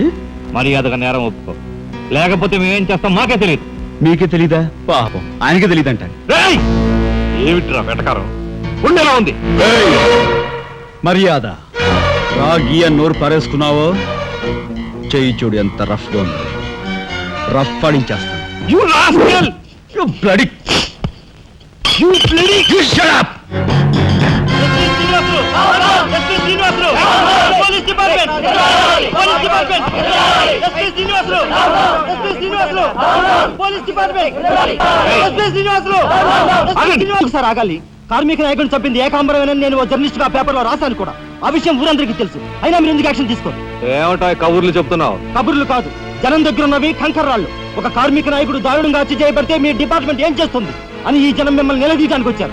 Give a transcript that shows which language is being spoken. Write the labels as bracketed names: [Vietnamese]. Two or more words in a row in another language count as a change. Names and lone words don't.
[Telugu] మర్యాదగా నేరం ఒప్పుకో, లేకపోతే మేమేం చేస్తాం మాకే తెలియదు. మీకే తెలీదా? పాపం ఆయనకే తెలియదంట. ఏమిట్రా వెటకారం? ఉండేలా ఉంది. మర్యాద రాగి అని నోరు పారేసుకున్నావో చెయ్యి చూడు ఎంత రఫ్ గా ఉంది. రఫ్ ఆడించేస్తాను. [English] You rascal! You bloody... You bloody! You shut up! Police department! Police department! SP Srinivasulu! SP Srinivasulu! Police department! SP Srinivasulu! [Telugu] ఒకసారి ఆగాలి. కార్మిక నాయకుడిని చంపింది ఏకాంబరమేనని నేను జర్నలిస్ట్ గా పేపర్ లో రాశాను కూడా. ఆ విషయం ఊరందరికీ తెలుసు. అయినా మీరు ఎందుకు యాక్షన్ తీసుకోండి? ఏమంటా కబుర్లు చెప్తున్నావు? కబుర్లు కాదు, జనం దగ్గర ఉన్నవి కంకర్రాళ్ళు. ఒక కార్మిక నాయకుడు దారుణంగా హత్య చేయబడితే మీ డిపార్ట్మెంట్ ఏం చేస్తుంది అని ఈ జనం మిమ్మల్ని నిలదీయడానికి వచ్చారు.